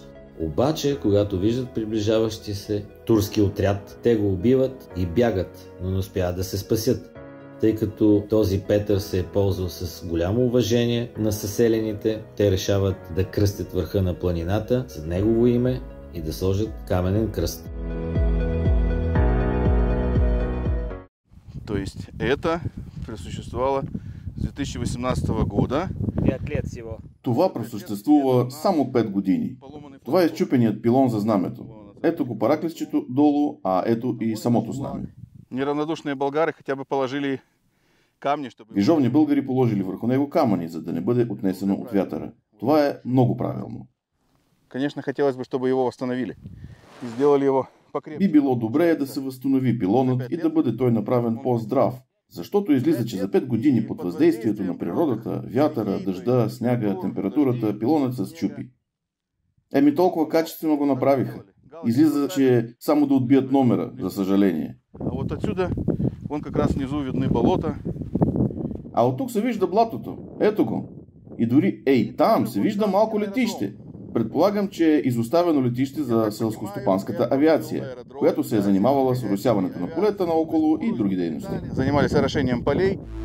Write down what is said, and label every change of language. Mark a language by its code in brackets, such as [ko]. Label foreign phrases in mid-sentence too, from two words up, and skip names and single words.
[bg] Обаче, когато виждат приближаващи се турски отряд, те го убиват и бягат, но не успяват да се спасят. Тъй като този Петър се е ползвал с голямо уважение на съселените, те решават да кръстят върха на планината за негово име и да сложат каменен кръст. [ru] То есть это просуществовало с 2018 года. 5 лет всего. [bg] Това просъществува само 5 години. Това е счупеният пилон за знамето. Ето го Параклисчето долу, а ето и самото знаме. [ru] Неравнодушные болгары хотя бы положили камни, чтобы... [bg] Вижовни българи положили върху него камъни, за да не бъде отнесено от вятъра. Това е много правилно. [ru] Конечно, хотелось бы, чтобы его восстановили. И сделали его покрепче. [bg] Би било добре да се възстанови пилонът и да бъде той направен по-здрав. Защото излиза, че за 5 години под въздействието на природата, вятъра, дъжда, сняга, температурата, пилонът се счупи. Толкова качествено го направиха. Излиза, че само да отбият номера, за съжаление. [ru] А вот отсюда, вон как раз внизу видны болота. [bg] А от тук се вижда блатото. Ето го. И дори, там се вижда малко летище. Предполагам, че е изоставено летище за селскостопанската авиация, която се е занимавала с оросяването на полета наоколо и други дейности. [ru] Занимались орошением полей.